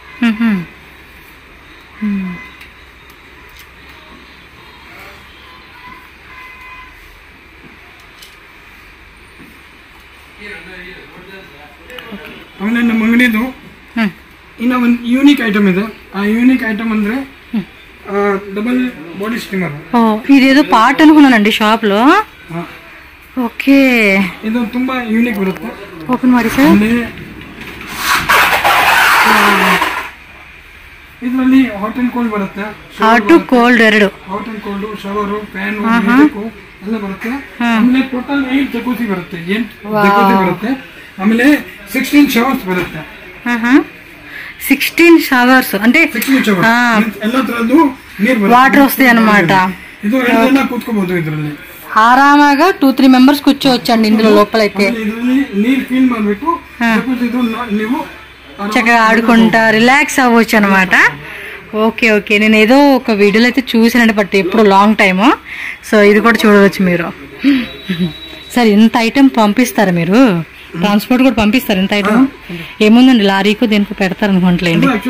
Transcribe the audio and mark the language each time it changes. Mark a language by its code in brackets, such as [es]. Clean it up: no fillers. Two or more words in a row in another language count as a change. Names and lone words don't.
[kn] ಆಮೇಲೆ ನಮ್ಮ ಅಂಗಡಿದು ಇನ್ನ ಒಂದು ಯೂನಿಕ್ ಐಟಮ್ ಇದೆ. [en] ಆ unique item ಅಂದ್ರೆ double body steamer. [te] ఇదేదో పార్ట్ అనుకున్నానండి షాప్ లో. ఓకే, [kn] ಇದು ತುಂಬಾ యూనిక్ ಬರುತ್ತೆ. ఓపెన్ ಮಾಡಿ ಸರ್. [en] ಇದರಲ್ಲಿ hot and cold ಬರುತ್ತೆ. hot to cold ಎರಡು. hot and cold, shower, fan [kn] ಎಲ್ಲ ಬರುತ್ತೆ. ಆಮೇಲೆ ಟೋಟಲ್ 8 ಜಕೂಸಿ ಬರುತ್ತೆ. 8 ಜಕೂಸಿ ಬರುತ್ತೆ. ಆಮೇಲೆ 16 ಶವರ್ಸ್ ಬರುತ್ತೆ. [te] 16 షవర్స్ అంటే [kn] ಎಲ್ಲ ತರದ್ದು ನೀರು [te] వాటర్ వస్తాయి అన్నమాట. [kn] ಇದು ಎಲ್ಲ ಕೂತ್ಕೋಬಹುದು. ಇದರಲ್ಲಿ [te] ఆరామాగా 2-3 మెంబర్స్ కూర్చోవచ్చండి ఇందులో లోపలైతే. [kn] ಇದರಲ್ಲಿ ನೀರು ಫೀಲ್ ಮಾಡ್ಬಿಟ್ಟು ನೀವು [te] చక్కగా ఆడుకుంటా రిలాక్స్ అవ్వచ్చు అనమాట. [en] okay okay, [te] నేను ఏదో ఒక వీడియోలో అయితే చూసానండి, బట్ ఎప్పుడు [en] long time. [te] సో ఇది కూడా చూడవచ్చు మీరు. సార్ ఇంత ఐటెం పంపిస్తారా మీరు? ట్రాన్స్పోర్ట్ కూడా పంపిస్తారు ఇంత ఐటమ్? ఏముందండి, లారీకు దేనికి పెడతారు అనుకుంటలేండి.